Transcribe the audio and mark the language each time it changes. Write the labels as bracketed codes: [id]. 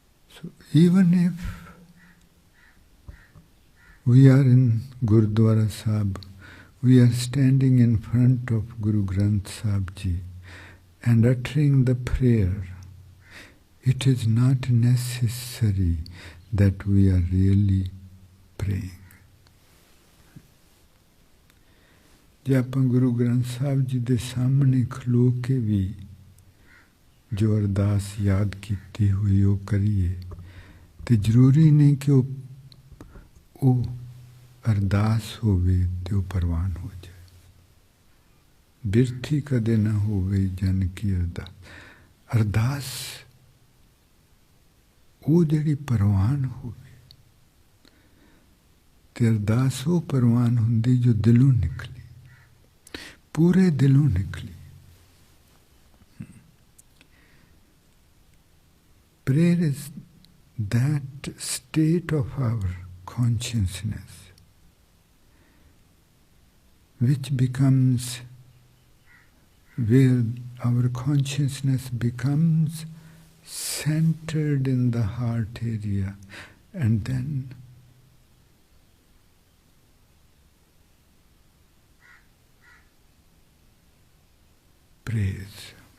[en] So even if we are in Gurudwara Sahib, we are standing in front of Guru Granth Sahib Ji and uttering the prayer, it is not necessary that we are really praying. [pa] ਜੇ ਆਪਾਂ ਗੁਰੂ ਗ੍ਰੰਥ ਸਾਹਿਬ ਜੀ ਦੇ ਸਾਹਮਣੇ ਖਲੋ ਕੇ ਵੀ ਜੋ ਅਰਦਾਸ ਯਾਦ ਕੀਤੀ ਹੋਈ ਉਹ ਕਰੀਏ ਤੇ ਜ਼ਰੂਰੀ ਨਹੀਂ ਕਿ ਉਹ ਅਰਦਾਸ ਹੋਵੇ ਤੇ ਉਹ ਪ੍ਰਵਾਨ ਹੋ ਜਾਏ। ਬਿਰਥੀ ਕਦੇ ਨਾ ਹੋਵੇ ਜਨ ਕੀ ਅਰਦਾਸ ਉਹ ਜਿਹੜੀ ਪ੍ਰਵਾਨ ਹੋਵੇ ਤੇ ਅਰਦਾਸ ਉਹ ਪ੍ਰਵਾਨ ਹੁੰਦੀ ਜੋ ਦਿਲੋਂ ਨਿਕਲੀ, ਪੂਰੇ ਦਿਲੋਂ ਨਿਕਲੀ। [en] Prayer is that state of our consciousness which becomes, where our consciousness becomes centered in the heart area and then praise.